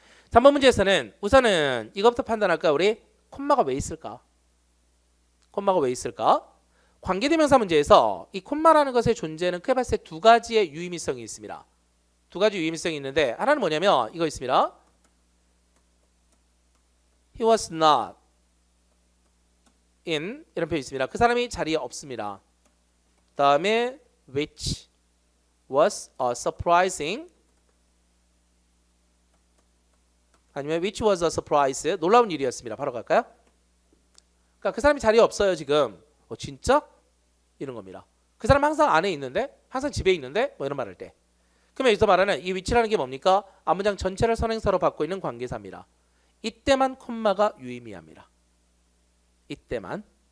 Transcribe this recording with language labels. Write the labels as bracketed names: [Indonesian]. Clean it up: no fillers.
[Korean] 3번 문제에서는 우선은 이것부터 판단할까요? 우리 콤마가 왜 있을까? 콤마가 왜 있을까? 관계대명사 문제에서 이 콤마라는 것의 존재는 크게 봤을 때 두 가지의 유의미성이 있습니다. 두 가지 유의미성이 있는데 하나는 뭐냐면 이거 있습니다. [English] He was not in [Korean] 이런 표현이 있습니다. 그 사람이 자리에 없습니다. 다음에 [English] which was surprising [Korean] 아니면 [English] which was a surprise [Korean] 놀라운 일이었습니다. 바로 갈까요? 그러니까 그 사람이 자리에 없어요 지금. 진짜? 이런 겁니다. 그 사람 항상 안에 있는데, 항상 집에 있는데, 뭐 이런 말할 때. 그러면 여기서 말하는 이 위치라는 게 뭡니까? 앞문장 전체를 선행사로 받고 있는 관계사입니다. 이때만 콤마가 유의미합니다. 이때만.